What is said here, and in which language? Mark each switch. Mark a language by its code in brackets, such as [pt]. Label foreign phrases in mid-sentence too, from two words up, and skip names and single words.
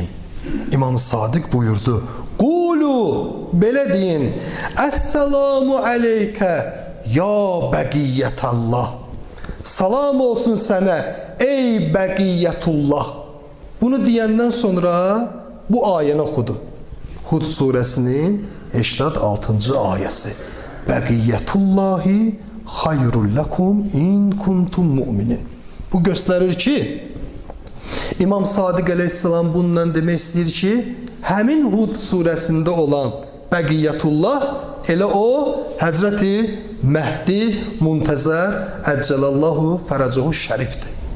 [az] İmam Sadiq buyurdu, qulu, belə deyin, [ar] السلام عليك يا بقية الله. [az] Salam olsun sənə, ey bəqiyyətullah. Bunu deyəndən sonra bu ayəni oxudu. Hud surəsinin 86-cı ayəsi. [ar] بقية الله خير لكم إن كنتم مؤمنين. [az] Bu göstərir ki, İmam Sadiq əleyhissalam bununla demək istəyir ki, həmin Hud surəsində olan Bəqiyyətullah elə o Həzrəti Məhdi Muntəzər [ar] عجل الله فرجه [az] Şərifdir.